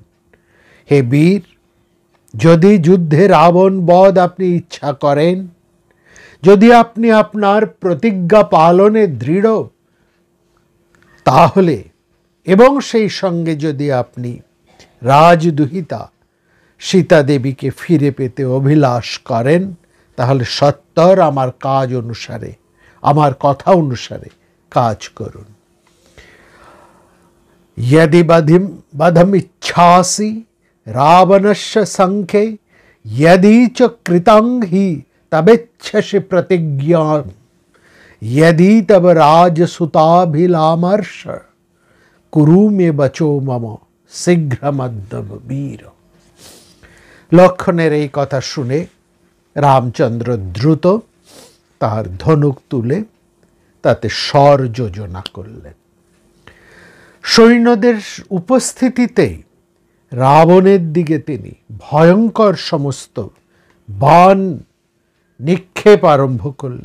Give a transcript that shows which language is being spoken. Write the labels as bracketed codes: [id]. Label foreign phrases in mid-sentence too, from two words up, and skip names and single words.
[bn] হে বীর, যদি যুদ্ধে রাবণ বধ আপনি ইচ্ছা করেন, যদি আপনি আপনার প্রতিজ্ঞা পালনে দৃঢ়, তাহলে এবং সেই সঙ্গে যদি আপনি রাজদুহিতা সীতা দেবীকে ফিরে পেতে অভিলাষ করেন, তাহলে সত্বর আমার কাজ অনুসারে, আমার কথা অনুসারে কাজ করুন। [sa] यदि बधमिच्छासि रावणस्य संख्ये यदि च कृतं हि तबेच्छसि प्रतिज्ञां यदि तब राजसुताभिलामर्ष कुरु मे बचो मम शीघ्रमद्य वीर। [bn] লক্ষণের এই কথা শুনে রামচন্দ্র দ্রুত তার ধনুক তুলে তাতে স্বর যোজনা করলেন। সৈন্যদের উপস্থিতিতেই রাবণের দিকে তিনি ভয়ঙ্কর সমস্ত বাণ নিক্ষেপ আরম্ভ করলেন।